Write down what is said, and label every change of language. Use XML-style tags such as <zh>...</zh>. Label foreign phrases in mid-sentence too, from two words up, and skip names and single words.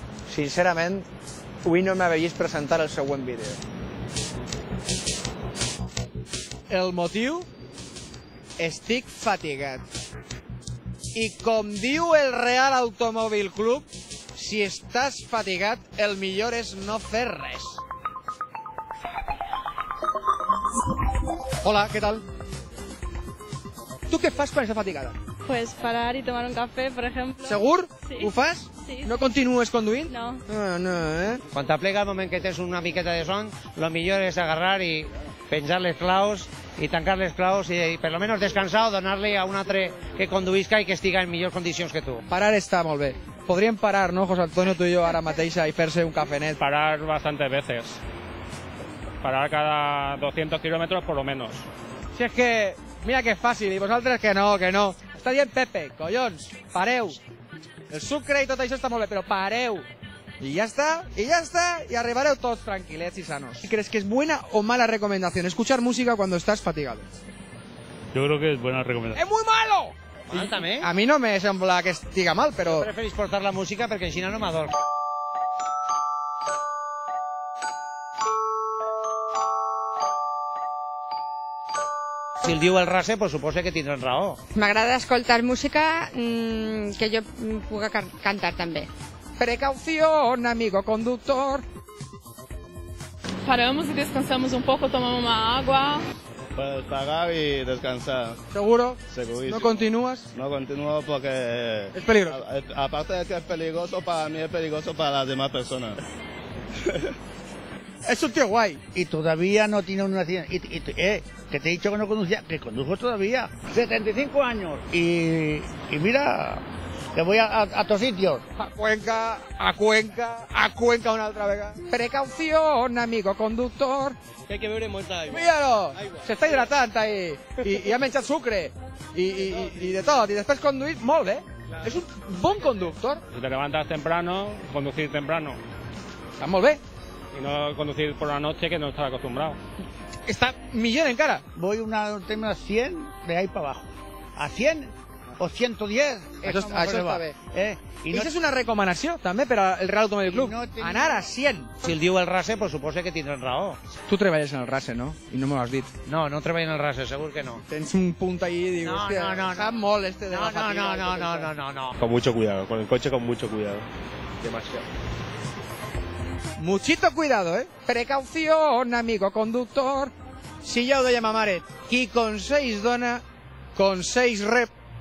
<ca>Sincerament, avui no m'havia vist presentar el següent vídeo. El motiu? Estic fatigat. I com diu el Real Automòbil Club, si estàs fatigat, el millor és no fer res.</ca> <es>Hola, ¿qué tal?</es> <ca>¿Tú qué fas quan estàs fatigada?</ca> <es>Pues parar y tomar un café, por ejemplo.</es> <ca>Segur? Sí. Ho fas? Sí. No continues conduint? No. No, Quan t'aplega el moment que tens una miqueta de son, lo millor és agarrar i penjar les claus i tancar les claus i per lo menos descansar o donar-li a un altre que conduïsca i que estiga en millors condicions que tu. Parar està molt bé. Podríem parar, ¿no, José Antonio,</ca> <es>tú y yo</es> <ca>ara mateixa y fer-se un cafenet?</ca> <es>Parar bastantes veces. Parar cada 200 kilómetros por lo menos.</es> <ca>Si és que, mira que és fàcil, i vosaltres que no. Està dient Pepe, collons, pareu. El sucre i tot això està molt bé, però pareu.</ca> <es>Y ya está, y</es> <ca>arribareu tots tranquilets</ca> <es>y sanos. ¿Crees que es buena o mala recomendación escuchar música cuando estás fatigado? Yo creo que es buena recomendación. ¡Es muy malo! Mal,</es> <ca>també? A mi no me sembla que estiga mal, però... Preferís portar la música perquè així no m'adorm. Si el diu el Rase, pues suposa que tindran raó. M'agrada escoltar música que jo pugui cantar també.</ca> <es>Precaución, amigo conductor. Paramos y descansamos un poco, tomamos una agua. Pues pagar y descansar. ¿Seguro? Segurísimo. ¿No continúas? No continúo porque... Es peligroso. Aparte de que es peligroso para mí, es peligroso para las demás personas. Es un tío guay. Y todavía no tiene una accidente. Que te he dicho que no conducía, que condujo todavía. 75 años. Y mira, que voy a otros sitios.</es> <ca>A Cuenca una altra vegada.</ca> <es>Precaución, amigo conductor. Que hay que</es> <ca>beure molta aigua. Míralo, se està hidratant ahí. I ha menjat sucre. I de tot. I després conduir molt bé. És un bon conductor.</ca> <es>Si te levantas temprano, conducir temprano.</es> <ca>Està molt bé.</ca> <es>Y no conducir por la noche que no estás acostumbrado.</es> <ca>Està millor encara.</ca> <es>Voy a 100 de ahí para abajo. A 100 o 110.</es> <ca>Això està bé. I no, això és una recomanació també per al Real Automòbil Club. no tenia- Anar a 100. Si el diu el Rase, pues suposa que tindran raó. Tu treballes en el RASE, no? I no m'ho has dit. No, no treballen en el Rase, segur que no. Tens un punt ahí i dius, No, hòstia, no. sap molt este de la fatiga. No.</ca> <es>Con mucho cuidado, con el coche con mucho cuidado. Demasiado. Muchito cuidado, Precaución, amigo conductor.</es> <ca>Si ja ho deia ma mare, qui consells dona, consells rep.</ca>